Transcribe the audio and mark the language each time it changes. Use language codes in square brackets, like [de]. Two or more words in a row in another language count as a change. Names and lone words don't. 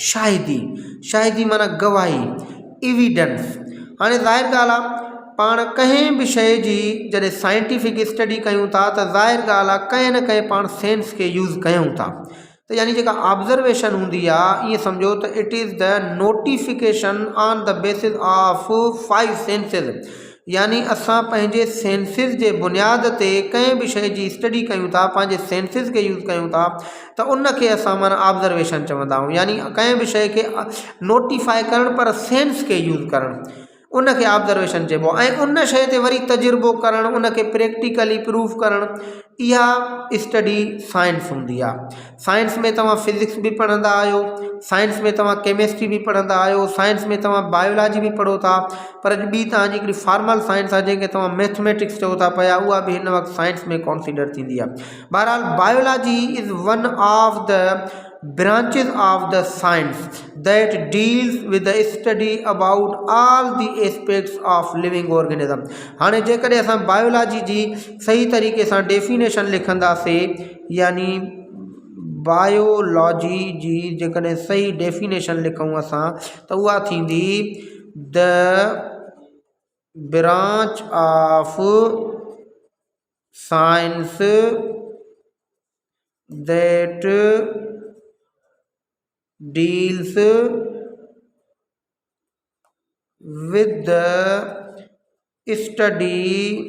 [sd] शाहिदी माना गवाही, एविडेंस। हाणे ज़ाहिर ॻाल्हि आहे पाण कंहिं बि शइ जी जॾहिं [en] scientific study [sd] कयूं था त ज़ाहिर ॻाल्हि आहे कंहिं न कंहिं पाण सेंस खे यूज़ कयूं था। त यानी जेका ऑब्ज़र्वेशन हूंदी आहे ईअं सम्झो त [en] it is the notification on the basis of 5 senses. [sd] यानी असां पंहिंजे सेंसिस जे बुनियाद ते कंहिं बि शइ जी स्टडी कयूं था, पंहिंजे सेंसिस खे यूज़ कयूं था त उनखे असां माना ऑब्ज़र्वेशन चवंदा आहियूं। यानी कंहिं बि शइ खे नोटिफाई करणु पर सेंस खे यूज़ करणु उनखे ऑब्ज़र्वेशन चइबो आहे। ऐं उन शइ ते वरी तजुर्बो करणु, उनखे [en] practically proof [sd] करणु, इहा [en] study science [sd] हूंदी आहे। साइंस में तव्हां फिज़िक्स बि पढ़ंदा आहियो, साइंस में तव्हां केमिस्ट्री बि पढ़ंदा आहियो, साइंस में तव्हां बायोलॉजी बि पढ़ो था, पर ॿी तव्हांजी हिकिड़ी [en] formal science [sd] आहे जंहिंखे तव्हां मैथमेटिक्स चओ था पिया, उहा बि हिन वक़्तु साइंस में कॉन्सिडर थींदी आहे। [en] बहरहाल Biology is one of the branches of the science that deals with the study about all the aspects of living organism। [sd] हाणे जेकॾहिं असां बायोलॉजी जी सही तरीक़े सां डेफिनेशन लिखंदासीं, यानी बायोलॉजी जी जेकॾहिं सही डेफिनेशन लिखूं असां त उहा थींदी द [en] branch of science that deals with the study